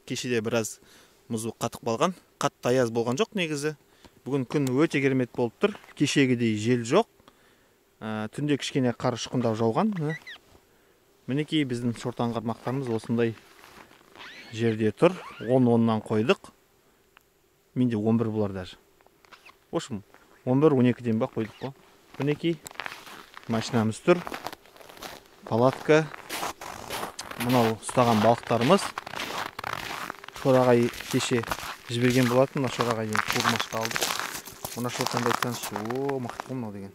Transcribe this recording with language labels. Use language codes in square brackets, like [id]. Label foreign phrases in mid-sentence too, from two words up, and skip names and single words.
[kk] Кешеде біраз мұзы қатып қалған. Қатты аяз болған жоқ негізі. Бүгін күн өте керемет болып тұр. Кешегідей жел жоқ. Түнде кішкене қар ұшқындап жауған. Мінекей біздің шортан қармақтарымыз осындай жерде тұр. 10-10-нан қойдық. Менде 11 болар даже. [ru] В общем, [kk] 11-12-ден ба қойдық қой. Мінекей машинамыз тұр. Палатка. Мынау ұстаған балықтарымыз. Шорағай кеше жіберген болатын. Мына шорағайден қуғымашқа алдық. Мына шортанды айтсаңызшы, мықты ғой мынау деген.